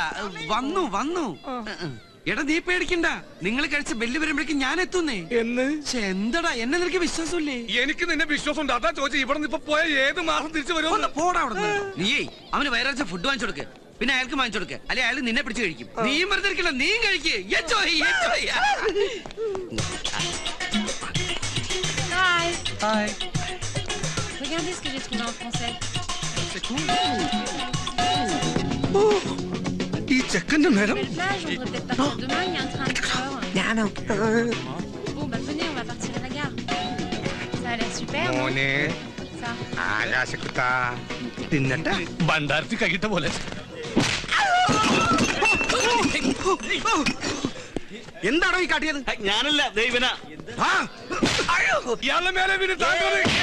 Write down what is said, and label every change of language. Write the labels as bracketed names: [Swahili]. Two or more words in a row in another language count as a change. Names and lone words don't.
[Malayalam] വന്നു. എടാ, നീ പേടിക്കണ്ട. നിങ്ങൾ കഴിച്ച ബെല്ല് വരുമ്പോഴേക്കും ഞാൻ എത്തുന്നേ. എന്ന് എന്തടാ, എന്നെ നിനക്ക് വിശ്വാസമില്ലേ? എനിക്ക് നിന്നെ വിശ്വാസമുണ്ട്. അതാ ചോദിച്ചു. ഇവിടെ നിന്ന് ഇപ്പൊ പോയ ഏത് മാസം തിരിച്ചു വരും? പോടാ അവിടെ. നീയേ അവന് വയറച്ച ഫുഡ് വാങ്ങിച്ചു കൊടുക്ക്. പിന്നെ അയാൾക്ക് വാങ്ങിച്ചു കൊടുക്ക. അല്ലെ അയാൾ നിന്നെ പിടിച്ച് കഴിക്കും. നീയും വെറുതെ ഇരിക്കില്ല, നീയും കഴിക്ക്. [French] Regardez ce que j'ai trouvé en français. [Malayalam] ഈ ചെക്കന്റെ നേരം. [French] Belle plage, on devrait peut-être partir demain, il y a un train à 4 heures. Bon, bah venez, on va partir à la gare. Ça a l'air super, non? [Malayalam] മോനെ, Ça. ആകാശക്കുട്ട തിന്നട്ടെ. ഭണ്ഡാരത്തി കൈയിട്ട പോലെ. എന്താണോ ഈ കാട്ടിയത്? ഞാനല്ല, ദൈവന. ഇയാളുടെ മേലെ വീണ് താങ്കൾ